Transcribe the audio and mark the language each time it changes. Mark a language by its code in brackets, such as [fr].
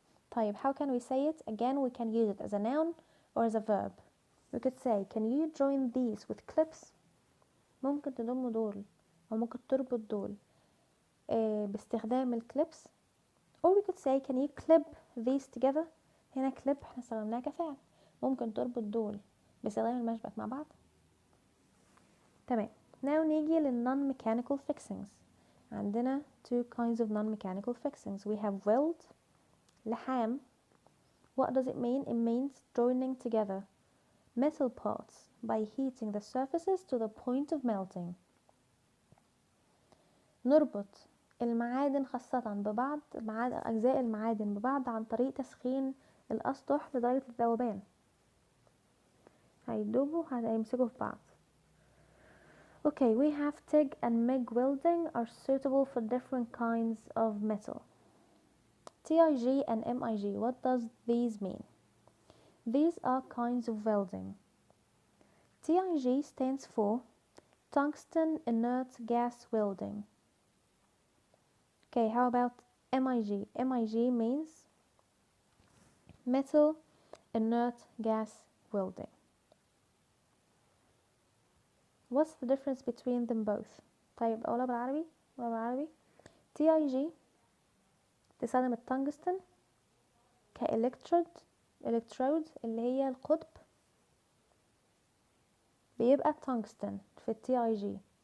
[ar] طيب [en] how can we say it? Again we can use it as a noun or as a verb. We could say can you join these with clips. [ar] ممكن تضم دول أو ممكن تربط دول باستخدام الكليبس. [en] or we could say can you clip these together. [ar] هنا clip احنا استخدمناها كفعل، ممكن تربط دول باستخدام المشبك مع بعض. تمام. [en] now [ar] نيجي لل [en] non-mechanical fixings. [ar] عندنا [en] two kinds of non-mechanical fixings. we have weld لحام. what does it mean? It means joining together metal parts by heating the surfaces to the point of melting. [ar] نربط المعادن خاصة ببعض، أجزاء المعادن ببعض عن طريق تسخين الأسطح لدرجة الذوبان. هيدوبوا هيمسكوا في بعض. [en] Okay, we have TIG and MIG welding are suitable for different kinds of metal. TIG and MIG, what does these mean? These are kinds of welding. TIG stands for tungsten inert gas welding. Okay, how about MIG? MIG means metal inert gas welding. What's the difference between them both? [ar] طيب أولا بالعربي TIG تستخدم التنجستن كإلكترود اللي هي القطب، بيبقى التنجستن في TIG.